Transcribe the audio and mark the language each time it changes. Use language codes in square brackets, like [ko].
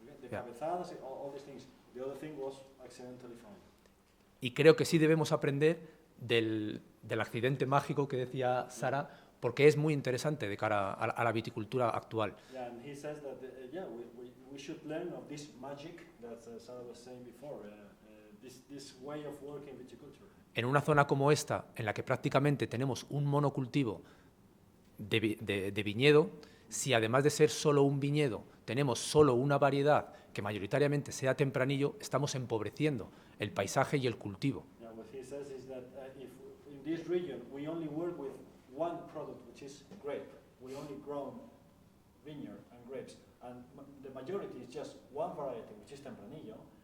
[en] The cabezadas, all these things. The other thing was accidentally found. [es] Y creo que sí debemos aprender del accidente mágico que decía Sarah, porque es muy interesante de cara a la viticultura actual. [en] Yeah, and he says that we should learn of this magic that Sarah was saying before, this way of working viticulture. [es] En una zona como esta, en la que prácticamente tenemos un monocultivo de viñedo, si además de ser solo un viñedo tenemos solo una variedad que mayoritariamente sea tempranillo, estamos empobreciendo el paisaje y el cultivo. [en] Yeah, what he says is that if in this region we only work with one product, which is grape, we only grow vineyard and grapes, and the majority is just one variety, which is tempranillo.